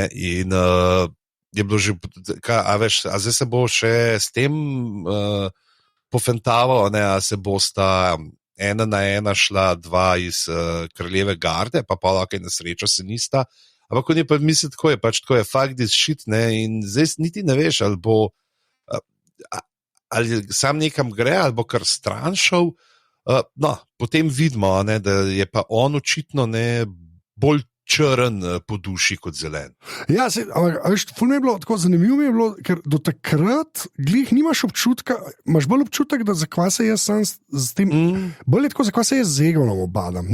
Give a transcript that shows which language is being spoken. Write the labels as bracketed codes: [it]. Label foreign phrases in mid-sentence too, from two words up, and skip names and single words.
[sl] In je bilo že, zdaj se bo še s tem pofentaval, a se bosta ena na ena šla dva iz kraljeve garde, pa na srečo se nista, Ampak on je pa misli, tako je, pač tako je, [en] fuck this shit, [sl] ne, in zdaj niti ne veš, ali bo, ali sam nekam gre, ali bo kar stran šel. No, potem vidimo, ne, da je pa on očitno ne bolj črn po duši kot zelen. Ja, ful mi je bilo tako zanimivo, mi je bilo, ker do takrat glih nimaš občutka, imaš bolj občutek, da zakaj se jaz sam s tem, bolj je tako, zakaj se jaz z Egonom obadam.